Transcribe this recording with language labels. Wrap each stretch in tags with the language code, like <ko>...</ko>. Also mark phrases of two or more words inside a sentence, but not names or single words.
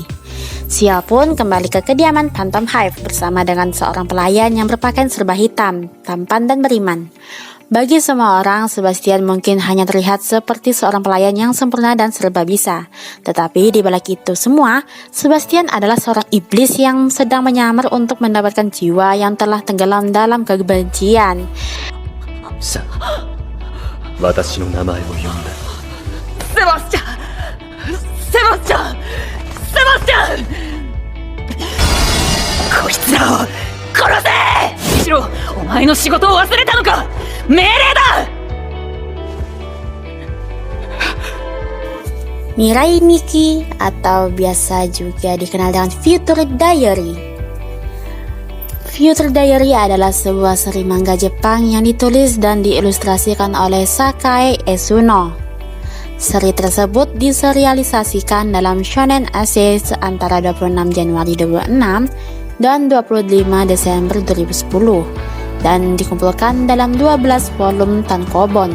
<id>Sial pun kembali ke kediaman Phantom Hive bersama dengan seorang pelayan yang berpakaian serba hitam, tampan dan beriman. Bagi semua orang, Sebastian mungkin hanya terlihat seperti seorang pelayan yang sempurna dan serba bisa. Tetapi di balik itu semua, Sebastian adalah seorang iblis yang sedang menyamar untuk mendapatkan jiwa yang telah tenggelam dalam kebencian.</id> <ja>さあ、私の名前を呼んだ。セバスチャン、セバスチャン、セバスチャン、こいつらを殺せ！シロ、お前の仕事を忘れたのか？命令だ！</ja> <id>Mirai Nikki atau biasa juga dikenal dengan Future Diary. Future Diary adalah sebuah seri manga Jepang yang ditulis dan diilustrasikan oleh Sakae Esuno. Seri tersebut diserialisasikan dalam Shonen Ace antara 26 Januari 2006 dan 25 Desember 2010 dan dikumpulkan dalam 12 volume tankobon.</id>